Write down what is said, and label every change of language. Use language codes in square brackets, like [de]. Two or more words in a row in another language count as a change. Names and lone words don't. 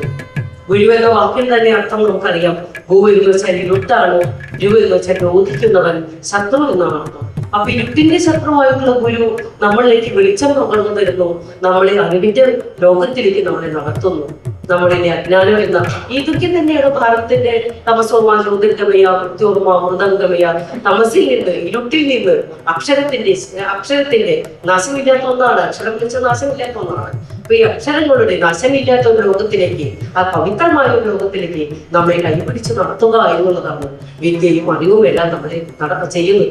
[ml] ഗുരു എന്ന വാക്കിന് തന്നെ അർത്ഥം നമുക്കറിയാം. ഗു എന്ന് വെച്ചാൽ ഇരുട്ടാണ്, ഗുരു എന്ന് വെച്ചാൽ ബോധിക്കുന്നവൻ, ശത്രു എന്നാണ് അർത്ഥം. അപ്പൊ ഇരുട്ടിന്റെ ശത്രുവായിട്ടുള്ള ഗുരു നമ്മളിലേക്ക് വെളിച്ചം പകർന്നു തരുന്നു, നമ്മളെ അറിവിന്റെ ലോകത്തിലേക്ക് നമ്മളെ നടത്തുന്നു. നമ്മളിലെ അജ്ഞാനം എന്ന ഇതൊക്കെ തന്നെയാണ് ഭാരതത്തിന്റെ [sa] തമസോമ ജ്യോതിർഗമയ മൃത്യോർമ മൃദംഗമയ [ml] തമസിൽ നിന്ന് ഇരുട്ടിൽ നിന്ന് അക്ഷരത്തിന്റെ നാശമില്ലാത്ത ഒന്നാണ്. അക്ഷരം വിളിച്ച നാശമില്ലാത്ത ഒന്നാണ്. അപ്പൊ ഈ അക്ഷരങ്ങളുടെ നാശമില്ലാത്ത ഒരു ലോകത്തിലേക്ക്, ആ പവിത്രമായ ഒരു ലോകത്തിലേക്ക് നമ്മെ കൈപിടിച്ച് നടത്തുക എന്നുള്ളതാണ് വിദ്യയും അറിവും എല്ലാം നമ്മളെ ചെയ്യുന്നത്.